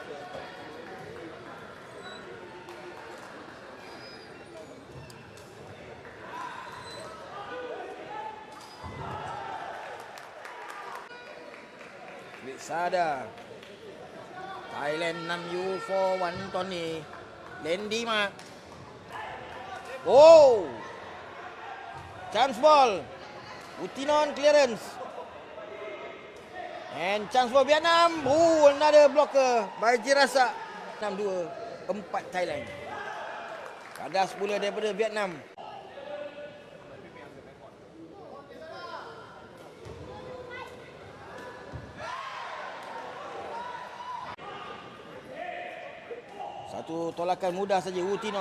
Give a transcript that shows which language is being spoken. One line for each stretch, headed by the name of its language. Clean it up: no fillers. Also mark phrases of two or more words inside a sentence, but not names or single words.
English: Krisada. Thailand 6-4-1
Thai: ตอนนี้เล่นดีมาก
English: chance ball Wutinon clearance and chance for Vietnam. Another blocker by Jirasak. 6-2, 4 Thailand.
Malay: Kadas pula daripada Vietnam. Satu tolakan mudah saja Wutinon.